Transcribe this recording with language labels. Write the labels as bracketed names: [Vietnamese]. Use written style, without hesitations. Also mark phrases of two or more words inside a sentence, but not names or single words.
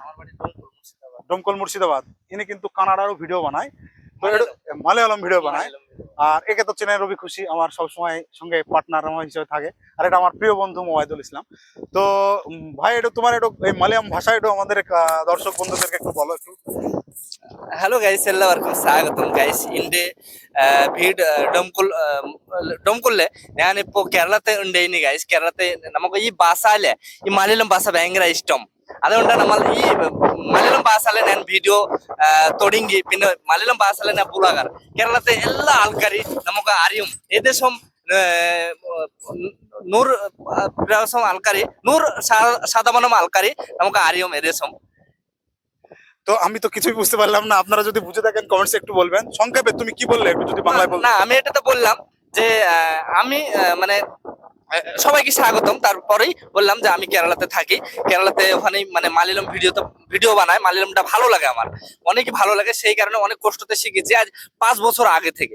[Bangla] ডোমকল, মুর্শিদাবাদ। ইনি কিন্তু কানাডারও ভিডিও বানায়, তো মালয়ালম ভিডিও বানায়। আর একে তো চেনেন, রবি খুশি আমার সবসময় সঙ্গে পার্টনার আমার হিসেবে থাকে। আর এটা আমার প্রিয় বন্ধু মোবাইদুল ইসলাম। তো ভাই, এটা তোমার একটু এই মালয়ালম ভাষা একটু আমাদের দর্শক বন্ধুদেরকে একটু বলো একটু। [English] hello guys, [Malayalam] എല്ലാവർക്കും സ്വാഗതം ഗൈസ്. എൻ്റെ വീട് ഡൊംകുളിലെ ഞാനിപ്പോ കേരളത്തെ ഉണ്ട് ഇനി ഗൈസ്. കേരളത്തെ നമുക്ക് ഈ ഭാഷ അല്ലേ, ഈ മലയാളം ഭാഷ ഭയങ്കര ഇഷ്ടം. അതുകൊണ്ട് നമ്മൾ ഈ മലയാളം ഭാഷയിലെ ഞാൻ വീഡിയോ തുടങ്ങി. പിന്നെ മലയാളം ഭാഷയിലെ ഞാൻ ബ്ലോഗർ. കേരളത്തെ എല്ലാ ആൾക്കാരും നമുക്ക് അറിയും. ഏകദേശം 100% ആൾക്കാര് 100% ആൾക്കാര് നമുക്ക് അറിയും ഏകദേശം. [Bangla] তো আমি তো কিছুই বুঝতে পারলাম না, আপনারা যদি বুঝে থাকেন কমেন্টসে একটু বলবেন। সংক্ষেপে তুমি কি বললে একটু যদি বাংলায় বল। না, আমি এটাতে বললাম যে আমি মানে সবাইকে স্বাগতম, তারপরেই বললাম যে আমি কেরালাতে থাকি। কেরালাতে ওখানে মানে মালয়ালম ভিডিও বানায়। মালয়ালমটা ভালো লাগে, আমার অনেক ভালো লাগে, সেই কারণে অনেক কষ্টতে শিখেছি আজ 5 বছর আগে থেকে।